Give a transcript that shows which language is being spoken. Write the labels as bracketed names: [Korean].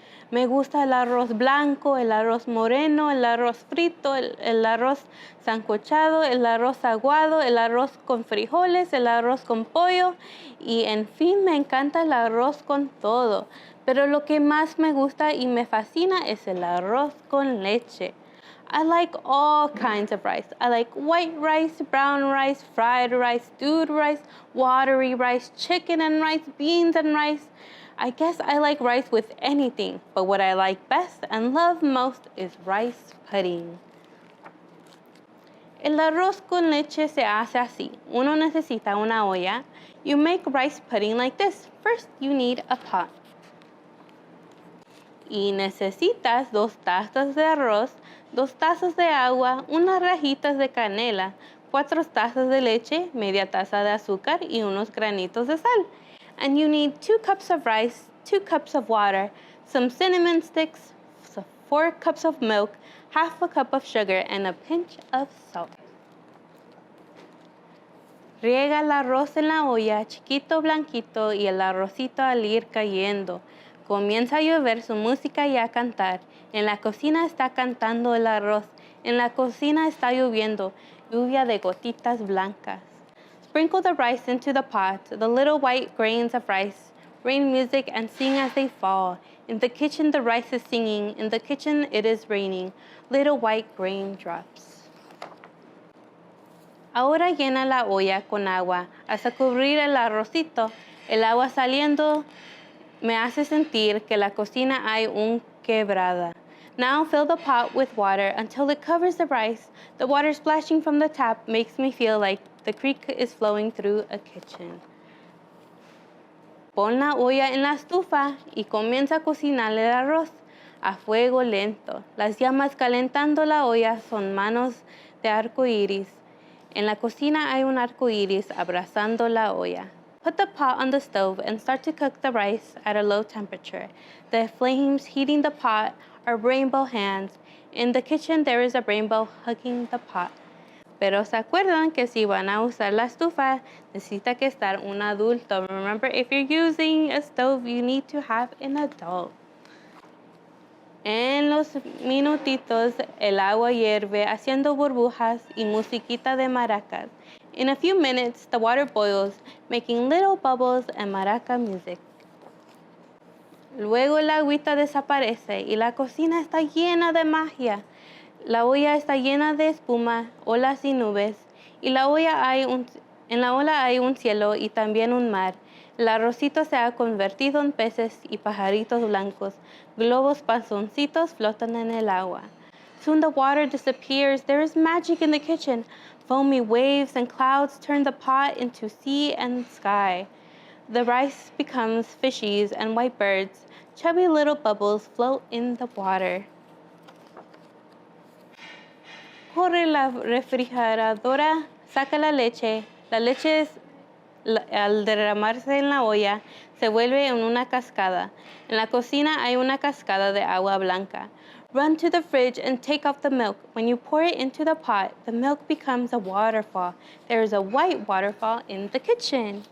[Spanish] Me gusta el arroz blanco, el arroz moreno, el arroz frito, el arroz sancochado, el arroz aguado, el arroz con frijoles, el arroz con pollo y en fin, me encanta el arroz con todo. Pero lo que más me gusta y me fascina es el arroz con leche. [English] I like all kinds of rice. I like white rice, brown rice, fried rice, stewed rice, watery rice, chicken and rice, beans and rice. I guess I like rice with anything, but what I like best and love most is rice pudding. [Spanish] El arroz con leche se hace así. Uno necesita una olla. [English] You make rice pudding like this. First, you need a pot. [Spanish] Y necesitas 2 tazas de arroz, 2 tazas de agua, unas rajitas de canela, 4 tazas de leche, media taza de azúcar y unos granitos de sal. [English] And you need 2 cups of rice, 2 cups of water, some cinnamon sticks, 4 cups of milk, half a cup of sugar, and a pinch of salt. [Spanish] Riega el arroz en la olla, chiquito, blanquito, y el arrocito al ir cayendo. Comienza a llover su música y a cantar. En la cocina está cantando el arroz. En la cocina está lloviendo, lluvia de gotitas blancas. [English] Sprinkle the rice into the pot, the little white grains of rice. Rain music and sing as they fall. In the kitchen the rice is singing. In the kitchen it is raining. Little white grain drops. [Spanish] Ahora llena la olla con agua hasta cubrir el arrocito. El agua saliendo me hace sentir que la cocina hay un quebrada. [English] Now fill the pot with water until it covers the rice. The water splashing from the tap makes me feel like the creek is flowing through a kitchen. [Spanish] Pon la olla en la estufa y comienza a cocinar el arroz a fuego lento. Las llamas calentando la olla son manos de arco iris. En la cocina hay un arco iris abrazando la olla. [English] Put the pot on the stove and start to cook the rice at a low temperature. The flames heating the pot are rainbow hands. In the kitchen there is a rainbow hugging the pot. [Spanish] Pero se acuerdan que si van a usar la estufa, necesita que estar un adulto. [English] Remember, if you're using a stove, you need to have an adult. [Spanish] En los minutitos, el agua hierve haciendo burbujas y musiquita de maracas. [English] In a few minutes, the water boils, making little bubbles and maraca music. [Spanish] Luego la agüita desaparece y la cocina está llena de magia. La olla está llena de espuma, olas y nubes. Y en la ola hay un cielo y también un mar. El arrocito se ha convertido en peces y pajaritos blancos. Globos panzoncitos flotan en el agua. [English] Soon the water disappears. There is magic in the kitchen. Foamy waves and clouds turn the pot into sea and sky. The rice becomes fishies and white birds. Chubby little bubbles float in the water. [Spanish] Corre la refrigeradora, saca la leche. La leche al derramarse en la olla se vuelve en una cascada. En la cocina hay una cascada de agua blanca. [English] Run to the fridge and take off the milk. When you pour it into the pot, the milk becomes a waterfall. There is a white waterfall in the kitchen.